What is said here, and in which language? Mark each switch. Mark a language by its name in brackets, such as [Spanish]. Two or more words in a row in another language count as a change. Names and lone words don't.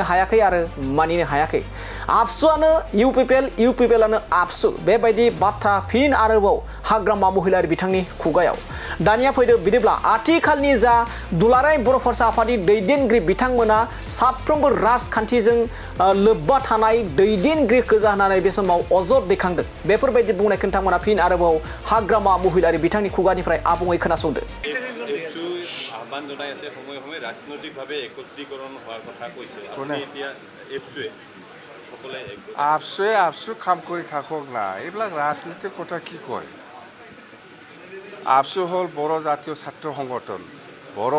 [Bodo] हायाखै आरो मानिनो हायाखै आबसुआनो इउपिपिएलआनो आबसु बेबायदि बाथ्रा फिन आरोबाव हाग्रामा महिलारि बिथांनि खुगायाव दानिया फैदो बिदिब्ला आथिखालनि जा दुलाराय बर' फरायसा आफादनि दैदेनगिरि बिथांमोना साफ्रोमबो राजखान्थिजों लोब्बा थानाय दैदेनगिरि गोजा होननानै बे समाव अजद दैखांदों बेफोरबायदि बुंनायखौ नोंथांमोना फिन आरोबाव हाग्रामा महिलारि बिथांनि खुगानिफ्राय आबुङै खोनासंदो [Assamese] আহ্বান জনাই আছে সময়ে সময়ে ৰাজনৈতিকভাৱে একত্ৰীকৰণ হোৱাৰ কথা কৈছে আপুনি এতিয়া আবছুৱে কাম কৰি থাকক না এইবিলাক ৰাজনীতিৰ কথা কি কয় আবছু হ'ল বড়ো জাতীয় ছাত্ৰ সংগঠন বড়ো